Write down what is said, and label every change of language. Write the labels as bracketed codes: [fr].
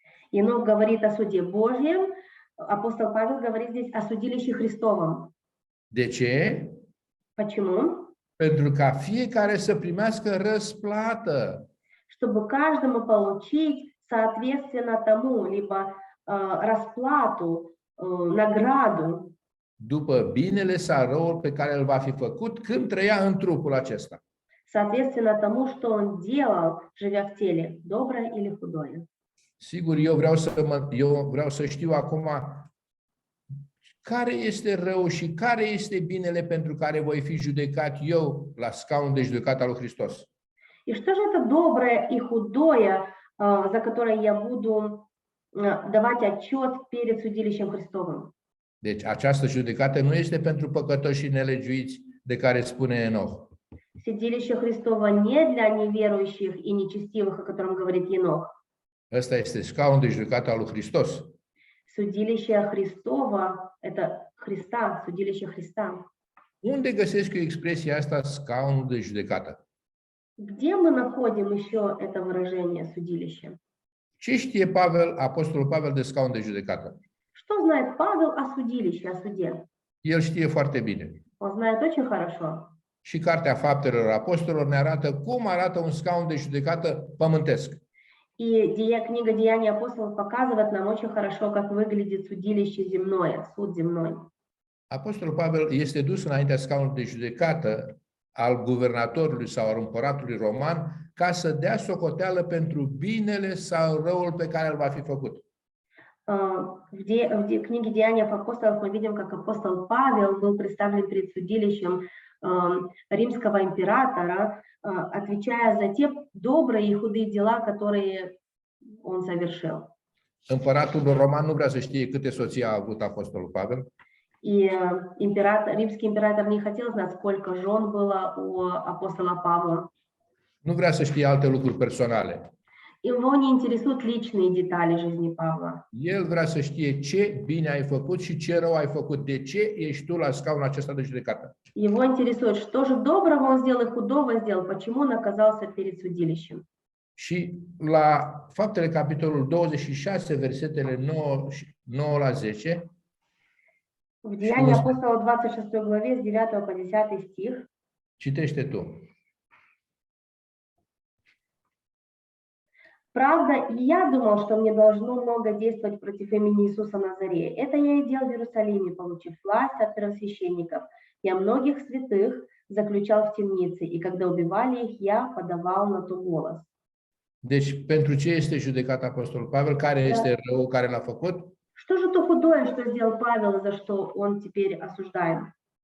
[ru] Енох говорит о суде Божьем, апостол Павел говорит здесь о судилище Христовом. [ro] De ce? [ru] Почему? [ro] Pentru ca fiecare să primească răsplată. [ru] Чтобы каждому получить соответственно тому, либо расплату, награду, [ro] După binele sau răul pe care îl va fi făcut când trăia în trupul acesta. [ru] соответственно тому, что он делал, живя в теле, доброе или худое. [ro] Sigur, eu vreau să știu acum care este rău și care este binele pentru care voi fi judecat eu la scaunul de judecată al lui Hristos. [ru] И что же это доброе и худое, за которое я буду давать отчет перед судилищем Христовым? [ro] Deci această judecată nu este pentru păcătoși și nelegiuiți de care spune Enoch. [ru] Судилище Христово не для неверующих и нечестивых, о котором говорит Енох. [ro] Ăsta este scaunul de judecată al lui Hristos. [ru] судилище Христово, это Христа, судилище Христа. [ro] Unde găsesc eu expresia asta, scaunul de judecată? [ru] Где мы находим еще это выражение судилище? [ro] Ce știe Pavel, apostolul Pavel, de scaun de judecată? [ru] Что знает Павел о судилище, о суде? [ro] El știe foarte bine. [ru] Он знает очень хорошо. [ro] Și Cartea Faptelor Apostolilor ne arată cum arată un scaun de judecată pământesc. [ru] И книга Деяний апостолов показывает нам очень хорошо, как выглядит судилище земное, суд земной. [ro] Apostolul Pavel este dus înaintea scaunului de judecată al guvernatorului sau al împăratului roman ca să dea socoteală pentru binele sau răul pe care îl va fi făcut. [ru] В книге Деяний апостолов мы видим, как апостол Павел был представлен перед судилищем римского императора, отвечая за те добрые и худые дела, которые он совершил. [ro] Împăratul roman nu vrea să știe câte soții a avut apostolul Pavel. [ru] И римский император не хотел знать, сколько жен было у апостола Павла. [ro] Nu vrea să știe alte lucruri personale. [ru] Его не интересуют личные детали жизни Павла. [ro] El vrea să știe ce bine ai făcut și ce rău ai făcut. De ce ești tu la scaunul acesta de judecată? [ru] Его интересует, что же доброго он сделал и худого сделал, почему он оказался перед судилищем. [ro] Și la Faptele, capitolul 26, versetele 9 la 10, [ru] В Деянии апостола 26 главе с 9 по 10 стих [ro] citește tu. [ru] «Правда, и я думал, что мне должно много действовать против имени Иисуса Назарея. Это я и делал в Иерусалиме, получив власть от первосвященников. Я многих святых заключал в темнице, и когда убивали их, я подавал на то голос». [ro] Deci, pentru ce este judecat apostolul Pavel? Care este răul care l-a făcut? [ru] Что же то худое, что сделал Павел, и за что он теперь осуждаем?